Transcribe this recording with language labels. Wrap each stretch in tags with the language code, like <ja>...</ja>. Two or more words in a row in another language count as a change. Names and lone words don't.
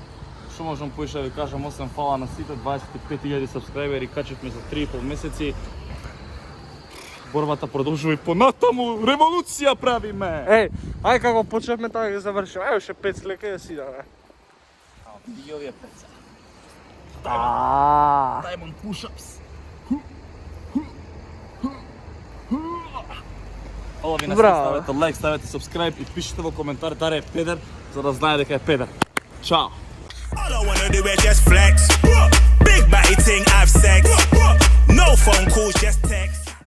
<mk>Што можам поише да ви кажам, освен фала на сите 25.000 сабскрајбери, качевме за 3,5 месеци. Борбата продолжува и понатаму, револуција правиме! Еј, ај како почневме така ги завршиме. Ај уште 5 слека да си идеме. Види овие пеца. Ааа.</mk> <en>Diamond push-ups.</en> <mk>Ова ви не Браво. ставете лайк, ставете subscribe и пишете во коментар дали е педер, за да знае дека е педер. Чао!</mk> <en>All I wanna do is just flex. Big body ting, have sex. No phone calls, just text.</en>